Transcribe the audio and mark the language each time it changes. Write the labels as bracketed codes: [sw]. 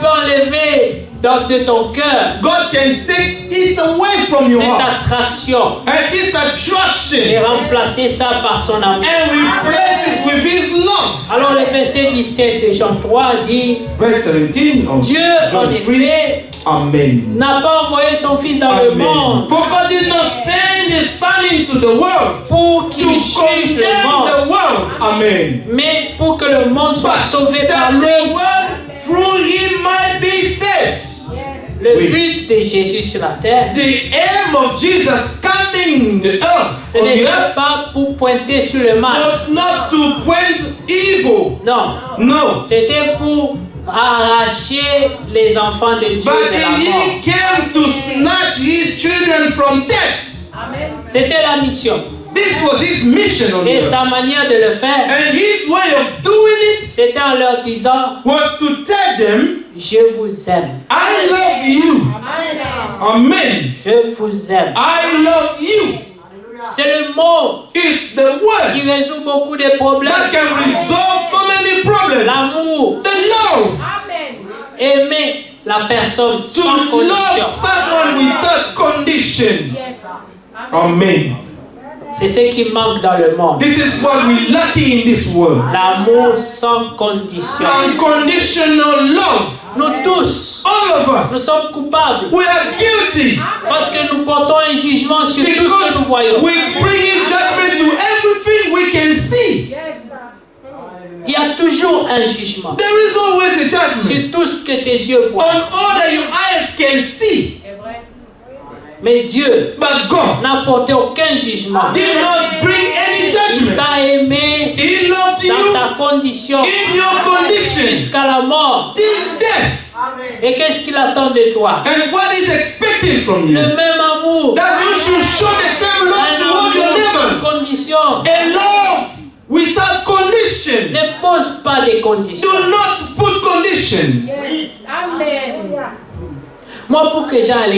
[fr] peut enlever de ton cœur [en] God can take it away from your [fr] cette [en] heart [fr] attraction [en] and this [fr] et [en] attraction [fr] remplacer ça par son amour. [en] and replace it with His love. [fr] Alors le verset 17 de Jean 3 dit, [en] Verse 17 of [fr] Dieu en [en] John 3. [fr] effet Amen. n'a pas envoyé son Fils dans le Amen. monde [en] For God did not send His Son into the world [fr] pour [en] to [fr] qu'il juge le [en] condemn the world. Amen. [fr] mais pour que le monde soit [en] But [fr] sauvé par [en] that [fr] lui. [en] the world through Him might be saved. [fr] Le Oui. but de Jésus sur la terre, [en] The aim of Jesus coming the earth [fr] ce [en] on the [fr] n'était [en] earth [fr] pas pour pointer sur le mal. [en] was not to point evil. [fr] Non, [en] No. [fr] c'était pour arracher les enfants de Dieu [en] But [fr] de la mort. [en] He came to snatch His children from death. Amen. [fr] C'était la mission. [en] This was His mission on [fr] Et [en] earth. [fr] sa manière de le faire, [en] And His way of doing it [fr] c'était en leur disant, [en] was to tell them, [fr] je vous aime, [en] I love you. Amen. [fr] je vous aime. [en] I love you. [fr] C'est le mot [en] It's the [fr] qui [en] word [fr] résout beaucoup de problèmes. [en] that can resolve so many problems. [fr] L'amour, [en] The love. Amen. [fr] aimer la personne [en] To [fr] sans [en] love [fr] condition. [en] someone without condition. Yes. Amen. Amen. [fr] C'est ce qui manque dans le monde. [en] This is what we lacking in this world. [fr] L'amour sans condition. [en] Unconditional love. [fr] Nous tous, [en] All of [fr] nous [en] us. [fr] sommes coupables [en] We are guilty. [fr] parce que nous portons un jugement sur tout ce que nous [en] Because [fr] voyons. [en] we bring in judgment to everything we can see. Yes. [fr] Il y a toujours un jugement [en] There is always a judgment [fr] sur tout ce que tes yeux [en] on [fr] voient. [en] all that your eyes can see. [fr] C'est vrai. Mais Dieu [en] But God [fr] n'a porté aucun jugement. [en] did not bring any [fr] Il [en] judgment. [fr] t'a aimé [en] He loved [fr] dans [en] you [fr] ta condition [en] in your condition [fr] jusqu'à la mort. [en] till death. [fr] Et qu'est-ce qu'il attend de toi? [en] And what is expected from you? [fr] Le même amour. [en] That you should show the same love [fr] Un [en] toward your [fr] amour sans [en] neighbors. [fr] condition. [en] A love without condition. [fr] Ne pose pas de conditions. [en] Do not put conditions. Amen. [fr] Moi, pour que j'aille à